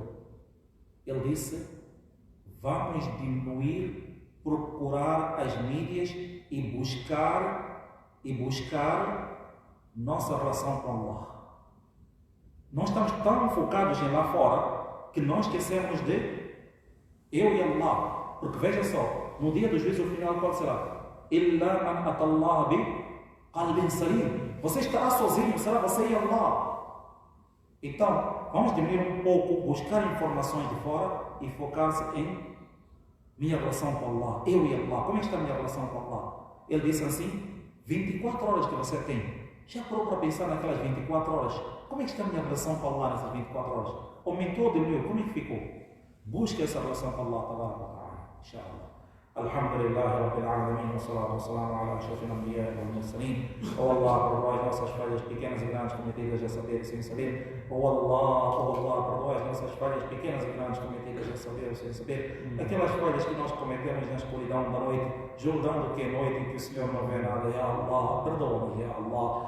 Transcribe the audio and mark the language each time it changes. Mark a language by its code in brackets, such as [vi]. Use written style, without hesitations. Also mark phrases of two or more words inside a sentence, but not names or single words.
[pt] Ele disse: vamos diminuir, procurar as mídias e buscar nossa relação com Allah. Nós estamos tão focados em lá fora que nós esquecemos de eu e Allah. Porque veja só, no dia do juízo final qual será? [ar] إلا من أتى الله بقلب سليم. [pt] Você estará sozinho, será você e Allah. Então, vamos diminuir um pouco, buscar informações de fora e focar-se em minha relação com Allah, eu e Allah. Como está a minha relação com Allah? Ele disse assim: 24 horas que você tem. Já parou para pensar naquelas 24 horas? Como é que está a minha relação com Allah nessas 24 horas? Aumentou ou diminuiu? Como é que ficou? Busque essa relação com Allah, ta'ala, inshallah. [ar] الحمد لله رب العالمين والصلاة والسلام على أشرف الأنبياء والمرسلين. [pt] Oh Allah, perdoa as nossas falhas pequenas e grandes cometidas a saber e sem saber. Oh Allah, perdoa as nossas falhas pequenas e grandes cometidas a saber ou sem saber. Aquelas falhas que nós cometemos na escuridão da noite, julgando que é noite em que o Senhor não vê nada. [ar] يا الله, [pt] perdoa-nos, [ar] يا الله.